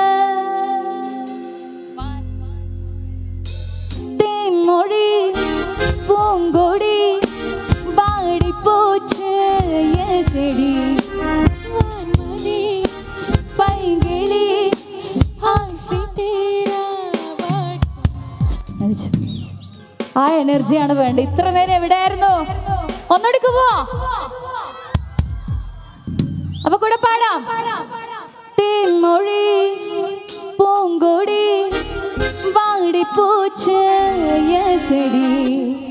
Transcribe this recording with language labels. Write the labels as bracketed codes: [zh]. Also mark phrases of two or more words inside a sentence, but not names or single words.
[ta] தேன்மொழி பூங்கொடி பாடி போச்சு என் செடி வான்மதி பைங்கிளி ஆசி [ml] തീരാ ആ എനർജിയാണ് വേണ്ടത്. ഇത്ര നേരം എവിടെയായിരുന്നു? ഒന്നോടിക്ക് പോവാ. അപ്പൊ കൂടെ പാടാം. [ta] தேன்மொழி பூங்கொடி வாடி பூச்ச செடி